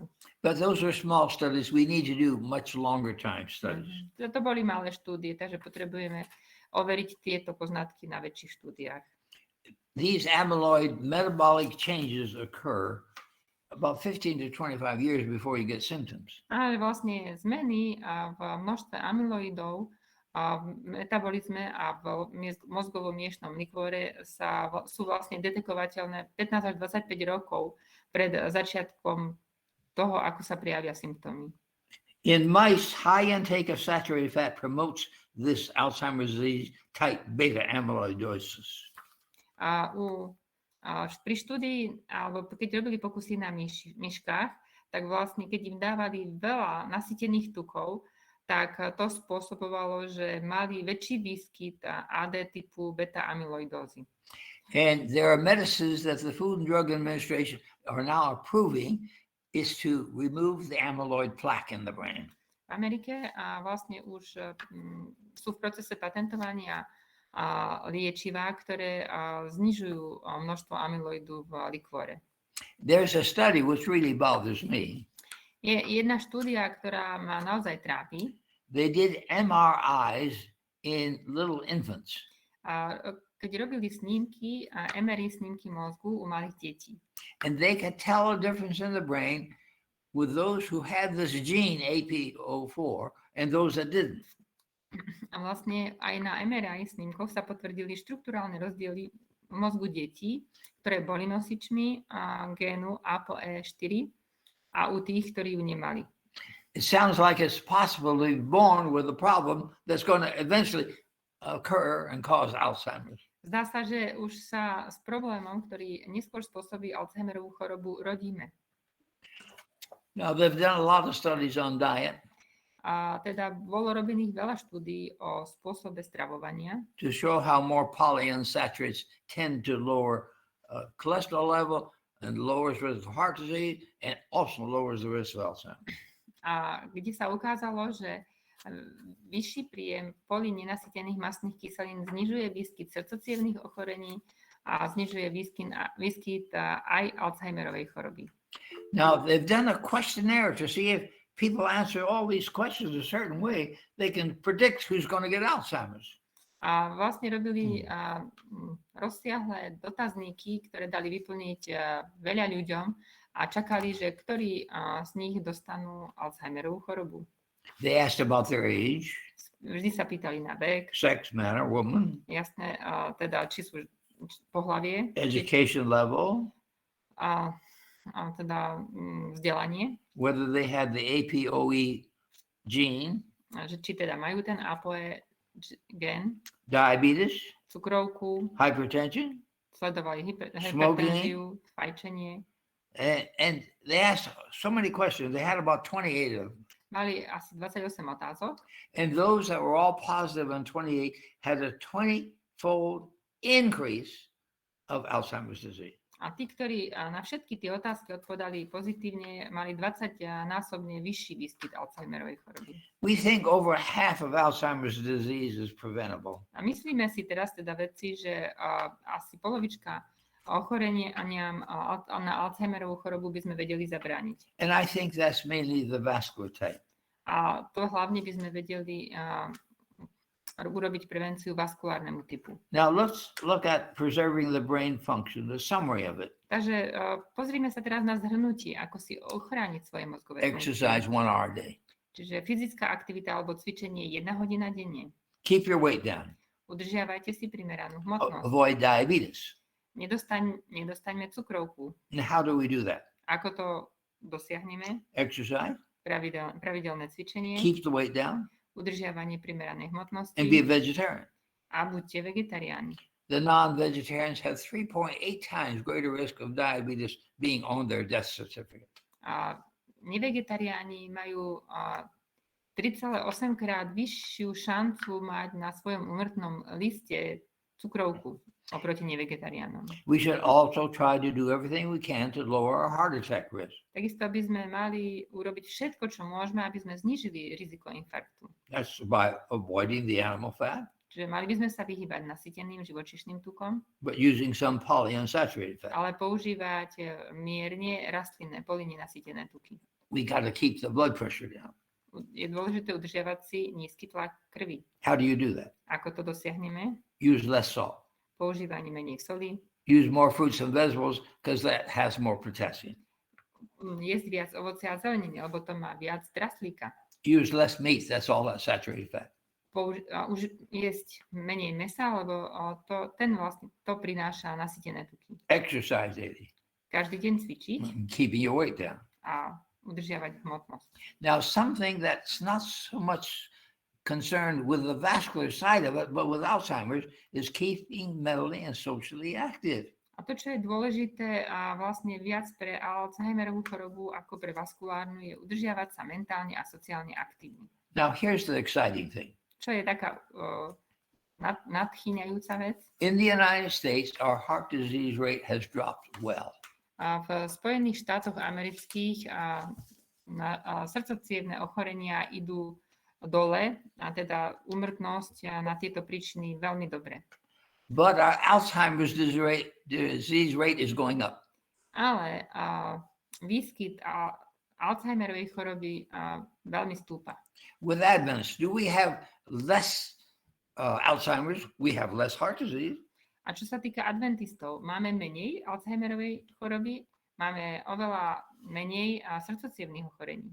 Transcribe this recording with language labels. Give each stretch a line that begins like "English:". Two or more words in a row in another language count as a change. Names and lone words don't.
English: But those are small studies. We need to do much longer time studies.
Slovak: To boli malé štúdie, takže potrebujeme overiť tieto poznatky na väčších štúdiách.
English: These amyloid metabolic changes occur about 15 to 25 years before you get symptoms.
Slovak: Ale vlastne zmeny v množstve amyloidov v metabolizme a v mozgovo-miešnom likvore sú vlastne detekovateľné 15 až 25 rokov pred začiatkom toho, ako sa prejavia symptómy.
English: In mice, high intake of saturated fat promotes this Alzheimer's disease type beta amyloidosis.
Slovak: Pri štúdii, alebo keď robili pokusy na myškách, tak vlastne keď im dávali veľa nasýtených tukov, tak to spôsobovalo, že mali väčší výskyt AD typu beta amyloidózy.
English: And there are medicines that the Food and Drug Administration are now approving is to remove the amyloid plaque in the brain.
Slovak: V Amerike vlastne už sú v procese patentovania liečivá, ktoré znižujú množstvo amyloidu v likvore.
English: There's a study which really bothers me.
Slovak: Je jedna štúdia, ktorá ma naozaj trápi.
English: They did MRIs in little infants.
Slovak: Keď robili snímky a MRI snímky mozgu u malých detí.
English: And they could tell a difference in the brain with those who had this gene AP04 and those that didn't.
Slovak: A vlastne aj na MRI snímkoch sa potvrdili štrukturálne rozdiely v mozgu detí, ktoré boli nosičmi génu APOE4 a u tých, ktorí ju nemali.
English: It sounds like it's possible to be born with a problem that's going to eventually occur and cause Alzheimer's.
Slovak: Zdá sa, že už sa s problémom, ktorý neskôr spôsobí Alzheimerovú chorobu, rodíme.
English: Now, they've done a lot of studies on diet.
Slovak: A teda bolo robených veľa štúdií o spôsobe stravovania.
English: To show how more polyunsaturates tend to lower cholesterol level and lowers risk of heart disease and also lowers the risk of Alzheimer's.
Slovak: A kde sa ukázalo, že vyšší príjem polynenasýtených mastných kyselín znižuje výskyt srdcocievnych ochorení a znižuje výskyt aj Alzheimerovej choroby.
English: Now, they've done a questionnaire to see if people answer all these questions a certain way, they can predict who's going to get Alzheimer's.
Slovak: A vlastne robili rozsiahle dotazníky, ktoré dali vyplniť veľa ľuďom a čakali, že ktorí z nich dostanú Alzheimerovú chorobu.
English: They asked about their age,
Slovak: Vždy sa pýtali na vek,
English: sex, man or woman,
Slovak: jasné, teda či sú pohlavie,
English: education level,
Slovak: a teda vzdelanie,
English: whether they had the APOE gene,
Slovak: že či teda majú ten APOE gen,
English: diabetes,
Slovak: cukrovku,
English: hypertension,
Slovak: sledovali
English: Smoking.
Slovak: hypertenziu, fajčenie.
English: and they asked so many questions. They had about 28 of them.
Slovak: Mali asi 28 otázok
English: And those that were all positive on 28 had a 20-fold increase of Alzheimer's disease.
Slovak: a tí, ktorí na všetky tie otázky odpovedali pozitívne, mali 20-násobne vyšší výskyt Alzheimerovej choroby.
English: We think over half of Alzheimer's disease is preventable.
Slovak: A myslíme si teraz teda vedci, že asi polovička ochorenia na Alzheimerovú chorobu by sme vedeli zabrániť.
English: And I think that's mainly the vascular type.
Slovak: A to hlavne by sme vedeli urobiť prevenciu vaskulárnemu typu.
English: Now let's look at preserving the brain function, the summary of it.
Slovak: Takže pozrime sa teraz na zhrnutie, ako si ochrániť svoje mozgové
English: Exercise
Slovak: funkcie.
English: 1 hour a day.
Slovak: Čiže fyzická aktivita alebo cvičenie 1 hodina denne.
English: Keep your weight down.
Slovak: Udržiavajte si primeranú hmotnosť.
English: Avoid diabetes.
Slovak: Nedostaňme cukrovku.
English: And how do we do that?
Slovak: Ako to dosiahneme?
English: Exercise,
Slovak: Pravidelné cvičenie,
English: keep the weight down,
Slovak: udržiavanie primeranej hmotnosti
English: and be a vegetarian.
Slovak: a buďte vegetariáni.
English: The non-vegetarians have 3.8 times greater risk of diabetes being on their death certificate.
Slovak: A nevegetariáni majú 3,8 krát vyššiu šancu mať na svojom úmrtnom liste cukrovku oproti nevegetariánom.
English: We should also try to do everything we can to lower our heart attack risk.
Slovak: Takisto by sme mali urobiť všetko, čo môžeme, aby sme znížili riziko infarktu.
English: That's by avoiding the animal fat,
Slovak: Čiže mali by sme sa vyhýbať nasýteným živočíšnym tukom,
English: but using some polyunsaturated fat.
Slovak: ale používať mierne rastlinné polynenasýtené tuky.
English: We got to keep the blood pressure down.
Slovak: Je dôležité udržiavať si nízky tlak krvi.
English: How do you do that?
Slovak: Ako to dosiahneme?
English: Use less salt.
Slovak: Používanie menej soli,
English: Use more fruits and vegetables because that has more potassium.
Slovak: jesť viac ovocia a zeleniny, lebo to má viac draslíka.
English: Use less meat. That's all that saturated fat.
Slovak: Jesť menej mesa, lebo to prináša nasýtené tuky.
English: Exercise daily.
Slovak: Každý deň cvičiť
English: Keeping your weight down.
Slovak: a udržiavať hmotnosť.
English: Now, something that's not so much concerned with the vascular side of it, but with Alzheimer's, is keeping mentally and socially active.
Slovak: A to, čo je dôležité a vlastne viac pre Alzheimerovú chorobu ako pre vaskulárnu, je udržiavať sa mentálne a sociálne aktívny.
English: Now, here's the exciting thing.
Slovak: Čo je taká nadchýňajúca vec?
English: In the United States, our heart disease rate has dropped well.
Slovak: A v Spojených štátoch amerických srdcocievne ochorenia idú dole, a teda úmrtnosť na tieto príčiny veľmi dobre.
English: But our Alzheimer's disease rate is going up.
Slovak: Ale výskyt Alzheimerovej choroby veľmi stúpa.
English: With Adventists, do we have less Alzheimer's? We have less heart disease.
Slovak: A čo sa týka adventistov, máme menej Alzheimerovej choroby, máme oveľa menej srdcocievnych ochorení.